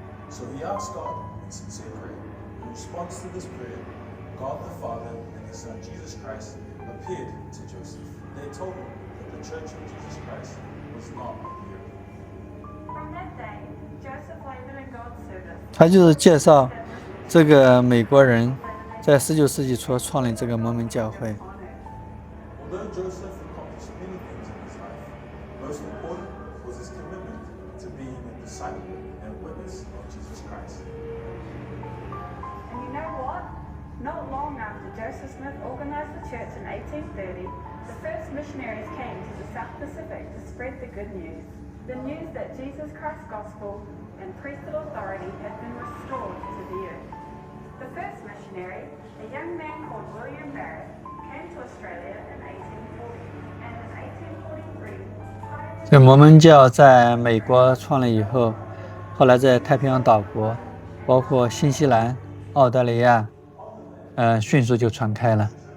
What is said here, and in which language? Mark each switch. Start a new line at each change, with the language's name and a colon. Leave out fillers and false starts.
English: So he asked God in sincere prayer. In response to this prayer, God the Father and His Son Jesus Christ appeared to Joseph. They told him that the Church of Jesus Christ was not here. From that day, Joseph labored in God's service.
Chinese: 他就是介绍这个美国人在19世纪初创立这个摩门教会。
English: Although Joseph accomplished many things in his life, most important was his commitment to being a disciple and witness of Jesus Christ. And you know what? Not long after Joseph Smith organized the church in 1830, the first missionaries came to the South Pacific to spread the good news. The news that Jesus Christ's gospel and priesthood authority had been restored to the earth. The first missionary, a young man called William Barrett, came to Australia in 1840, and in 1843,
Chinese: 这摩门教在美国创立以后，后来在太平洋岛国，包括新西兰、澳大利亚，迅速就传开了。